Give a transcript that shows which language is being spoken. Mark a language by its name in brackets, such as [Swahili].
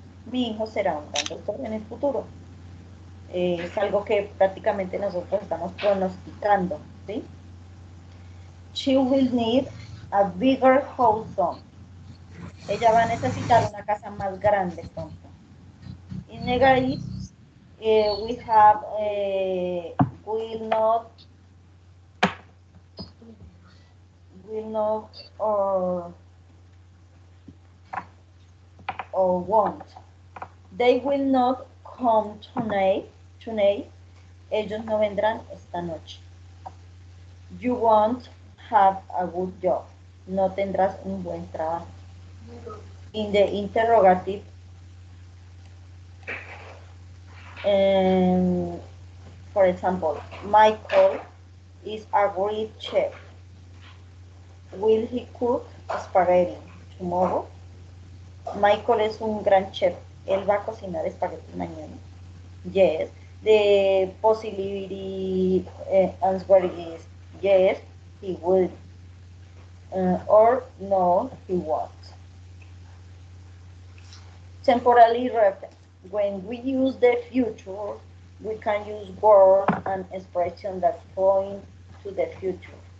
[Spanish] Mi hijo será un gran doctor en el futuro. Es algo que prácticamente nosotros estamos pronosticando, ¿sí? [English] She will need a bigger house soon. [Spanish] Ella va a necesitar una casa más grande pronto. [English] In negative, we have will not, will not, or won't. They will not come tonight. Tonight. [Spanish] Ellos no vendrán esta noche. [English] You won't have a good job. [Spanish] No tendrás un buen trabajo. [English] In the interrogative, um, for example, Michael is a great chef. Will he cook spaghetti tomorrow? [Spanish] Michael es un gran chef. Él va a cocinar espagueti mañana. [English] Yes. The possibility answer is yes, he will. Or no, he won't. Temporary reference. When we use the future, we can use words and expressions that point to the future.